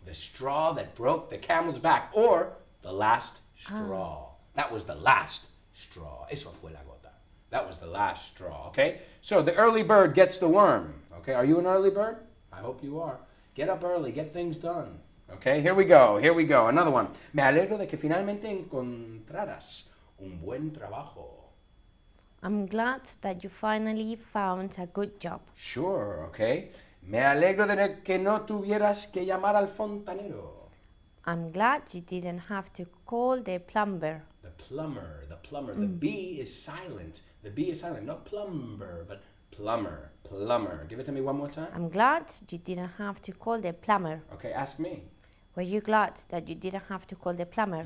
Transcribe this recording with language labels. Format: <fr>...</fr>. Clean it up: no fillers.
<en>The straw that broke the camel's back, or the last straw. That was the last straw.</en> <es>Eso fue la gota.</es> <en>That was the last straw, okay? So the early bird gets the worm, okay? Are you an early bird? I hope you are. Get up early, get things done. Okay, here we go. Another one.</en> <es>Me alegro de que finalmente encontraras un buen trabajo.</es> <en>I'm glad that you finally found a good job. Sure, okay.</en> <es>Me alegro de que no tuvieras que llamar al fontanero.</es> <en>I'm glad you didn't have to call the plumber. The plumber. The B is silent. The B is silent, not plumber, but plumber. Give it to me one more time. I'm glad you didn't have to call the plumber. Okay, ask me. Were you glad that you didn't have to call the plumber?</en>